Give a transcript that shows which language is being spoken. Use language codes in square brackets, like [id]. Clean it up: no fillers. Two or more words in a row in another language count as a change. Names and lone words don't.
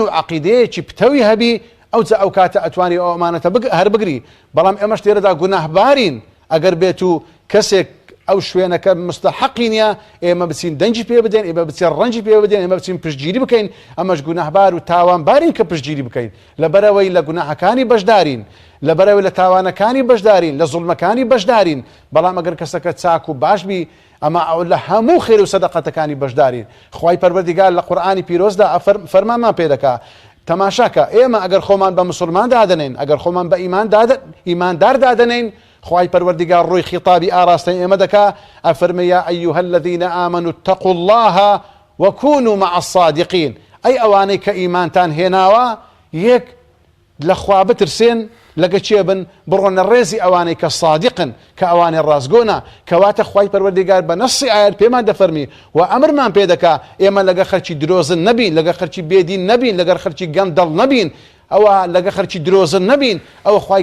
[ckb] عەقیدەیەکی پتەوی هەبی ئەو کاتە ئەتوانی ئەو ئەمانەتە هەر بگری بەڵام ئێمەش لێرەدا گوناهبارین ئەگەر بێت و کەسێک ئەو شوێنەکە مستحقی نییە ئێمە بچین دەنجی پێ بدەین ئێمە بچین ڕەنجی پێ بدەین ئێمە بچین پشتگیری بکەین ئەمەش گوناهبار و تاوانبارین کە پشتگیری بکەین لەبەرەوەی لە گوناهەکانی بەشدارین لەبەرەوەی لە تاوانەکانی بەشدارین لە زوڵمەکانی بەشدارین بەڵام ئەگەر کەسەکە چاک و باش بی ئەمە لە هەموو خێر و سەدەقەتەکانی بەشدارین خوای پەروەردیگار لە قورئانی پیرۆزدا فەرمانمان پێ دەکات تەماشاکە ئێمە ئەگەر خۆمان بە مسلمان دادەنین ئەگەر خۆمان بە ئیماندار دادەنین خوای پەروەردیگار ڕووی خیتابی ئاراستەی ئێمە دەکا ئەفەرمێ [ar] یا ئەیها الذین آمنوا اتقوا الله وكونوا مع الصادقین [ckb] ئەی ئەوانەی کە ئیمانتان هێناوە یەک لە خوا بترسێن لەگە چێ بن بڕۆنە ڕێزی ئەوانەی کە صادقن کە ئەوانەی ڕاستگۆنە کەواتە خوای پەروەردیگار بە نەسی ئایەت پێمان دەفەرمی و ئەمرمان پێ دەکا ئێمە لەگە خەرکی درۆزن نەبین لەگە خەرکی بێدین نەبین لەگەر خەرکی گەندەڵ نەبین ئەوە لەگە خەرکی درۆزن نەبین ئەوە خوای